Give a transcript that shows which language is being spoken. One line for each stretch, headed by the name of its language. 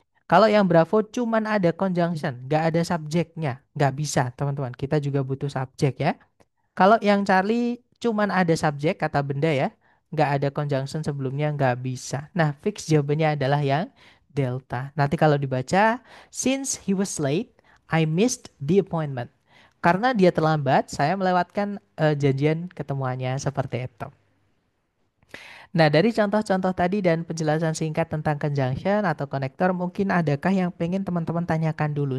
Indonesian: Kalau yang Bravo cuman ada conjunction, nggak ada subjeknya, nggak bisa, teman-teman. Kita juga butuh subjek ya. Kalau yang Charlie cuman ada subjek kata benda ya, nggak ada conjunction sebelumnya nggak bisa. Nah, fix jawabannya adalah yang delta. Nanti kalau dibaca,
English: since he was late, I missed the appointment.
Indonesian: Karena dia terlambat, saya melewatkan janjian ketemuannya seperti itu. Nah, dari contoh-contoh tadi dan penjelasan singkat tentang conjunction atau konektor, mungkin adakah yang pengen teman-teman tanyakan dulu?